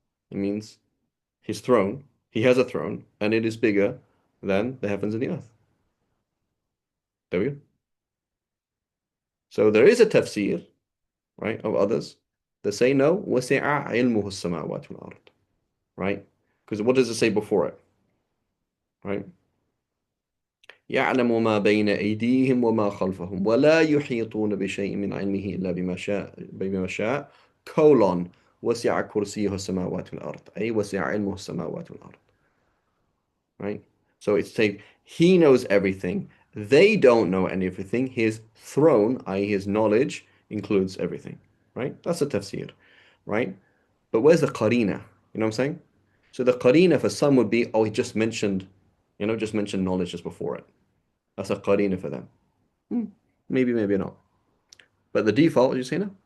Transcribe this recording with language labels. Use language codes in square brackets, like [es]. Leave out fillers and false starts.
[en] It means his throne, he has a throne, and it is bigger than the heavens and the earth. There we go. So there is a tafsir, right, of others that say no, [ar] وَسِعَ عِلْمُهُ السَّمَاوَاتِ وَالْأَرْضِ. [en] Right? Because what does it say before it? Right? [ar] يعلم ما بين أيديهم وما خلفهم ولا يحيطون بشيء من علمه إلا بما شاء colon وسع كرسيه السماوات والأرض أي وسع علمه السماوات والأرض. [en] Right? So it's saying he knows everything. They don't know everything. His throne, i.e. his knowledge, includes everything. Right? That's a tafsir. Right? But where's the qarina? You know what I'm saying? So the qarina for some would be, oh, he just mentioned knowledge just before it. That's a qarina for them. Maybe, maybe not. But the default, you say no.